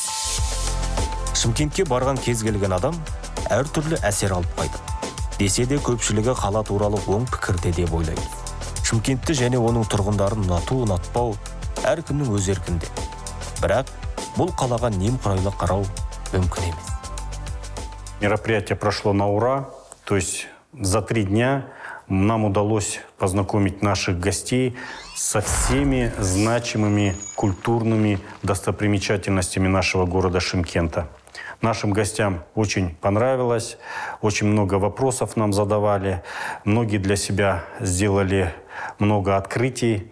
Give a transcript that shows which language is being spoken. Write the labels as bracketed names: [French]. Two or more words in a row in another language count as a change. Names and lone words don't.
[Kazakh] Шымкентке барған кез келген адам әртүрлі әсер алып қайтады. Десе де көпшілігі қала туралы оң пікірде деп ойлайды. Шымкентті және оның тұрғындарын ұнату, ұнатпау әркімнің өз еркінде. Бірақ бұл қалаға немқұрайлы қарау мүмкін емес. [Russian] Мероприятие прошло на ура, то есть за 3 дня нам удалось познакомить наших гостей со всеми значимыми культурными достопримечательностями нашего города Шымкента. Нашим гостям очень понравилось, очень много вопросов нам задавали, многие для себя сделали много открытий.